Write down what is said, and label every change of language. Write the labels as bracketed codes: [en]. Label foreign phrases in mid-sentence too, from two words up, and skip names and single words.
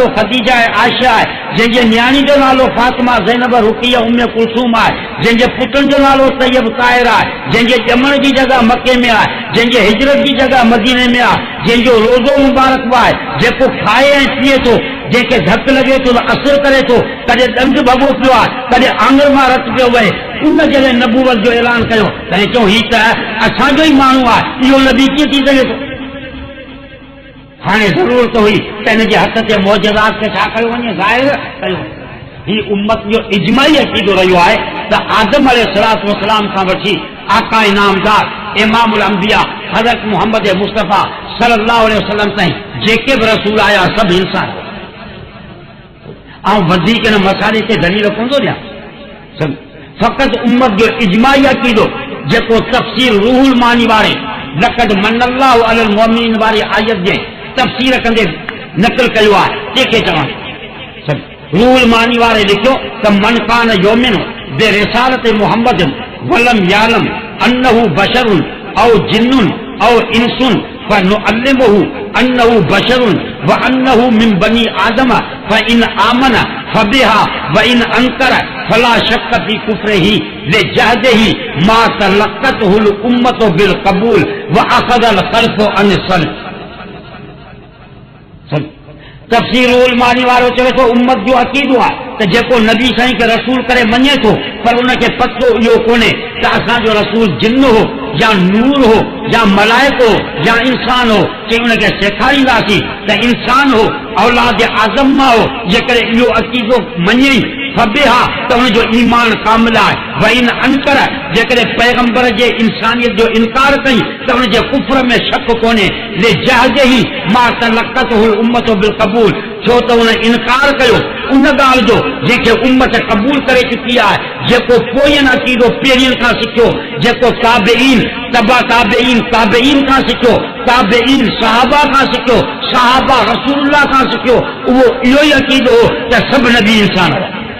[sd] ख़दीजा ऐं आयशा आहे, जंहिंजे न्याणी जो नालो फातिमा ज़ैनब रुक़िया उम्मे कुलसूम आहे, जंहिंजे पुटनि जो नालो तैयब ताहिर आहे, जंहिंजे ॼमण जी जॻह मके में आहे, जंहिंजे हिजरत जी जॻह मदीने में आहे, जंहिंजो रोज़ो मुबारक बि आहे, जेको खाए ऐं पीए थो, जंहिंखे धक लॻे थो त असर करे थो, कॾहिं ॾंद भॻो पियो आहे, कॾहिं आंगर मां रत पियो वहे, उन जॾहिं नबूवत जो ऐलान कयो तॾहिं चऊं हीउ त असांजो ई माण्हू आहे, इहो नबी कीअं थी सघे थो। हाणे ज़रूरत हुई त हिन जे हथ ते मौजज़ात खे छा कयो वञे, ज़ाहिर कयो। ही उम्मत जो इजमाई अक़ीदो रहियो आहे त आदम [ar] عليه الصلاة والسلام [sd] खां वठी आका इनामदार [ar] إمام الأنبياء [sd] हज़रत मुहम्मद मुस्तफ़ा [ar] صلى الله عليه وسلم [sd] ताईं जेके बि रसूल आया सभु इंसान। ऐं वधीक हिन मसाले ते दलील कोन थो ॾियां, फ़क़ति उम्मत जो इजमाई अक़ीदो जेको तफ़सीर रूहुल मानी वारे लक़द [ar] منّ الله على المؤمنين [sd] वारी आयत जे तफ़सीर कंदे नक़ल कयो आहे, कंहिंखे चवां रूहुल मानी वारे लिखियो त [ar] من كان يؤمن برسالة محمد ولم يعلم أنه بشر أو جن أو إنس فنعلمه أنه بشر وأنه من بني آدم فإن آمن فبها وإن أنكر فلا شك في كفره لجحده ما تلقته الأمة بالقبول وأخذ الخلف عن السلف. [sd] तफ़सीरुल मानी वारो चवे थो उम्मत जो अक़ीदो आहे त जेको नबी साईं खे रसूल करे मञे थो पर उनखे पतो इहो कोन्हे त असांजो रसूल जिन हो या नूर हो या मलाइक हो या इंसान हो, चई उनखे सेखारींदासीं त इंसान हो औलाद आज़म मां हो। जेकॾहिं इहो अक़ीदो मञे फबिहा त हुनजो ईमान कामिल आहे, [ar] وإن أنكر [sd] जेकॾहिं पैगंबर जे इंसानियत जो इनकार कई त हुनजे कुफ्र में शक कोन्हे। [ar] لجحده ما تلقته الأمة بالقبول, [sd] छो त हुन इनकार कयो उन ॻाल्हि जो जंहिंखे उम्मत क़बूल करे चुकी आहे, जेको पोयनि अक़ीदो पहिरियनि खां सिखियो, जेको ताबेईन तबा ताबेईन ताबेईन खां सिखियो, ताबेईन सहाबा खां सिखियो, सहाबा रसूलुल्लाह खां सिखियो, उहो इहो ई अक़ीदो हो त सभु नबी इंसान हुआ।